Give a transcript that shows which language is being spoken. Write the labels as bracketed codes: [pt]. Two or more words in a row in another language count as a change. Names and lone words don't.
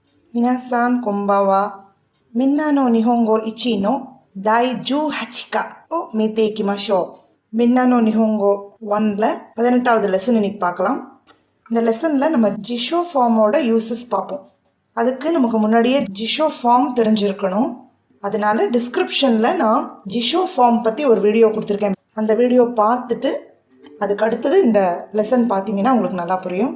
[ja] 皆さんこんばんは。みんなの日本語1の第18課を見ていきましょう。 [ta] みんなの日本語 1ல 18வது லெசன் இன்னைக்கு பார்க்கலாம். இந்த லெசன்ல நம்ம ஜிஷோ [en] form uses [ta] பார்ப்போம். அதுக்கு நமக்கு முன்னாடியே ஜிஷோ ஃபார்ம் தெரிஞ்சிருக்கணும். அதனால டிஸ்கிரிப்ஷன்ல நான் ஜிஷோ ஃபார்ம் பற்றி ஒரு வீடியோ கொடுத்துருக்கேன். அந்த வீடியோ பார்த்துட்டு அதுக்கு அடுத்தது இந்த லெசன் பார்த்தீங்கன்னா உங்களுக்கு நல்லா புரியும்.